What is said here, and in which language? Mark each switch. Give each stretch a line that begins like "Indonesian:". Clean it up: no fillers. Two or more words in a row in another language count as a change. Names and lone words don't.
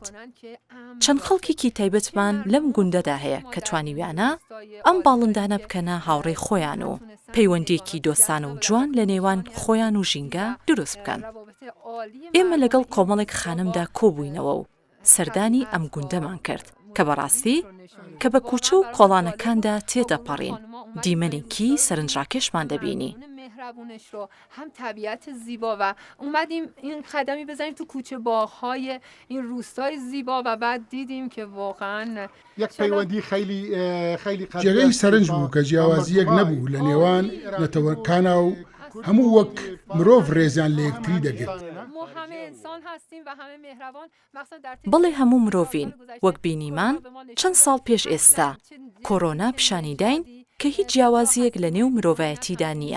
Central Kurdish: چەند خەڵکێکی تایبەتمان لەم گوندەدا هەیە کە توانیویانە ئەم باڵندانە بکەنە هاوڕێی خۆیان و پەیوەندێکی دۆستانە و جوان لە نێوان خۆیان و ژینگە دروست بکەن. ئێمە لەگەڵ کۆمەڵێک خانمدا کۆبووینەوە و سەردانی ئەم گوندەمان کرد کە بەڕاستی کە بە کوچە و کۆڵانەکاندا تێدەپەڕین دیمەنێکی سەرنجڕاکێشمان دەبینی.
Persian: مهربونش رو هم طبیعت زیبا و اومدیم این قدمی بزنیم تو کوچه باغ‌های این روستای زیبا و بعد دیدیم که واقعا
Central Kurdish: یک پەیوەندی خیلی جێگەی سەرنج بوو کە جیاوازیەک نەبوو لە نێوان نەتەوەکانە و هەموو وەک مرۆڤ ڕێزیان لە یەکتری دەگرت. بەڵێ هەموو مرۆڤین وەک بینیمان چەند ساڵ پێش ئێستا کۆرۆنا پیشانیداین کە هیچ جیاوازیەک لە نێو مرۆڤایەتیدا نییە.